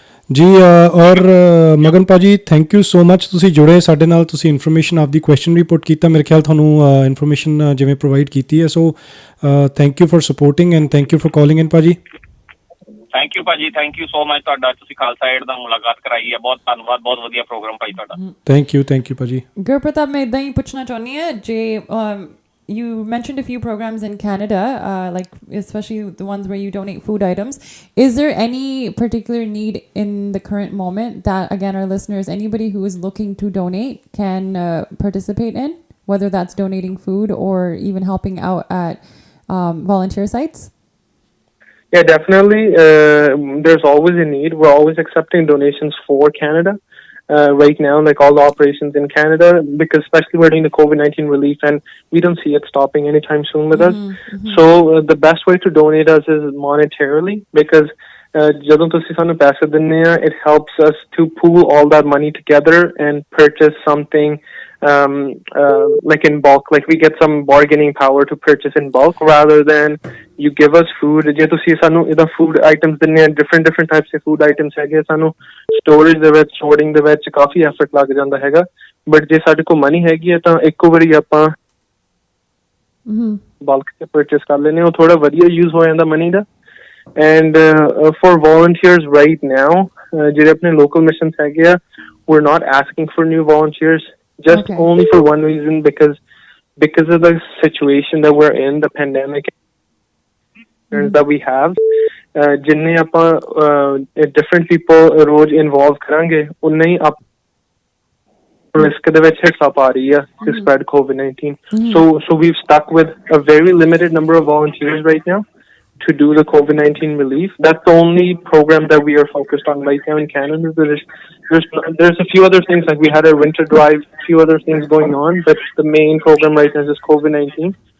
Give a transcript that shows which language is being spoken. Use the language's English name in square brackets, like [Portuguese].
[Punjabi] ਜੀ ਔਰ ਮਗਨ ਭਾਜੀ [English] thank you so much, [Punjabi] ਤੁਸੀਂ ਜੁੜੇ ਸਾਡੇ ਨਾਲ, ਤੁਸੀਂ ਇਨਫੋਰਮੇਸ਼ਨ ਆਪਦੀ ਕੁਐਸਚਨ ਵੀ ਪੁੱਟ ਕੀਤਾ, ਮੇਰੇ ਖਿਆਲ ਤੁਹਾਨੂੰ ਇਨਫੋਰਮੇਸ਼ਨ ਜਿਵੇਂ ਪ੍ਰੋਵਾਈਡ ਕੀਤੀ ਹੈ। [English] So thank you for supporting and thank you for calling in ਭਾਜੀ। [Punjabi] ਥੈਂਕ ਯੂ ਭਾਜੀ, [English] thank you so much [Punjabi] ਤੁਹਾਡਾ, ਤੁਸੀਂ ਖਾਲਸਾ ਏਡ ਦਾ ਮੁਲਾਕਾਤ ਕਰਾਈ ਹੈ, ਬਹੁਤ ਧੰਨਵਾਦ, ਬਹੁਤ ਵਧੀਆ ਪ੍ਰੋਗਰਾਮ ਭਾਈ ਤੁਹਾਡਾ। [English] Thank you ਭਾਜੀ। ਗੁਰਪ੍ਰਤਾਪ, [Punjabi] ਮੈਂ ਇੱਦਾਂ ਹੀ ਪੁੱਛਣਾ ਚਾਹੁੰਦੀ ਹਾਂ, ਜੇ [English] you mentioned a few programs in Canada, like especially the ones where you donate food items. Is there any particular need in the current moment that, again, our listeners, anybody who is looking to donate can participate in, whether that's donating food or even helping out at volunteer sites? Yeah, definitely. There's always a need. We're always accepting donations for Canada. Right now, like all the operations in Canada, because especially we're doing the COVID-19 relief and we don't see it stopping anytime soon with us. So the best way to donate us is monetarily, because [Punjabi] ਜਦੋਂ ਤੁਸੀਂ ਸਾਨੂੰ ਪੈਸੇ ਦਿੰਦੇ ਆ, [English] it helps us to pool all that money together and purchase something like in bulk, like we get some bargaining power to purchase in bulk rather than you give us food. [Punjabi] ਜੇ ਤੁਸੀਂ ਸਾਨੂੰ ਇਹਦਾ food items ਦਿੰਦੇ ਆ, different types ਦੇ food items ਹੈਗੇ, ਸਾਨੂੰ storage ਦੇ ਵਿੱਚ, storing ਦੇ ਵਿੱਚ ਕਾਫੀ effort ਲੱਗ ਜਾਂਦਾ ਹੈਗਾ, but ਜੇ ਸਾਡੇ ਕੋਲ money ਹੈਗੀ ਹੈ ਤਾਂ ਇੱਕੋ ਵਾਰੀ ਆਪਾਂ bulk ਤੇ purchase ਕਰ ਲੈਂਦੇ, ਉਹ ਥੋੜਾ ਵਧੀਆ use ਹੋ ਜਾਂਦਾ money ਦਾ। [English] And for volunteers right now, [Punjabi] ਜਿਹੜੇ ਆਪਣੇ [English] local missions ਹੈਗੇ ਆ, we're not asking for new volunteers, just only for one reason, because of the situation that we're in, the pandemic that we have. [Punjabi] ਜਿੰਨੇ ਆਪਾਂ different people ਰੋਜ਼ involve ਕਰਾਂਗੇ, ਉਨੇ ਹੀ risk ਦੇ ਵਿੱਚ ਹਿੱਸਾ ਪਾ ਰਹੀ ਆ [English] to spread COVID-19. So we've stuck with a very limited number of volunteers right now to do the COVID-19 relief. That's the only program that we are focused on right now in Canada. There's a few other things, like we had a winter drive, few other things going on, but the main program right now is just COVID-19.